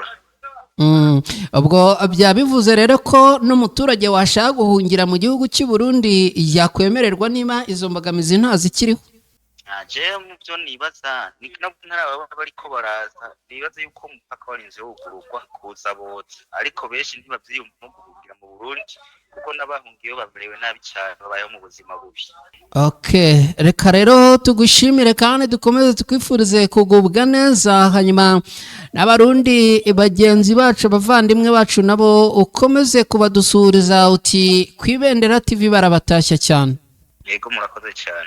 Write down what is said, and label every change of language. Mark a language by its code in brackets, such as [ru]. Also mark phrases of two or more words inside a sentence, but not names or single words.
[rn] Ubwo byabivuze rero ko n'umuturage washaka guhungira mu gihugu cy'u Burundi yakwemererwa niba izo mbogamizi ntazikiriho. Je mu byo nibaza nabwo bariko baraza nibaza yuko umupaka warinze wugururwa kuza bose, ariko benshi ntibavyiyumva guhungira mu Burundi kuko n'abahungiye baberewe nabi cyane babayeho mu buzima bubi. Okay, reka rero tugushimire kandi dukomeze tukwifurize kugubwa neza, hanyuma n'abarundi bagenzi bacu abavandimwe bacu nabo ukomeze kubadusuriza uti kwibendera TV barabatashya cyane. Yego murakoze cyane.